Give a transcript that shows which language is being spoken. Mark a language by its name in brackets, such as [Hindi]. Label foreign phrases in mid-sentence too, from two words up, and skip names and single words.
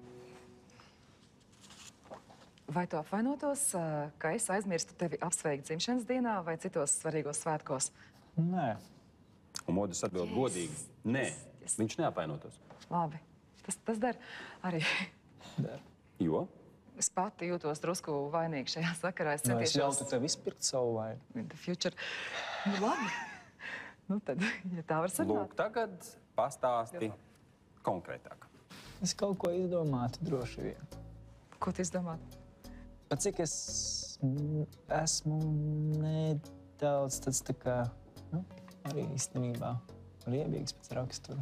[Latvian] Vai tu apvainotos, ka es aizmirstu tevi apsveikt dzimšanas dienā vai citos svarīgos svētkos? Nē. Un modrs atbild godīgi. Nē, viņš neapvainotos. Labi, tas der arī. Jo? Es pati jūtos drusku vainīgi šajā sakarā. Es Es centīšos... ļautu tev izpirkt savu vainu. [English] In the future. [Latvian] Labi. Tad, ja tā var sarunāt. Lūk, tagad pastāsti konkrētāk. Es kaut ko izdomātu droši vien. Ko tu izdomāt? Bet cik es esmu nedaudz tāds tā kā, arī īstenībā riebīgs pēc rakstura.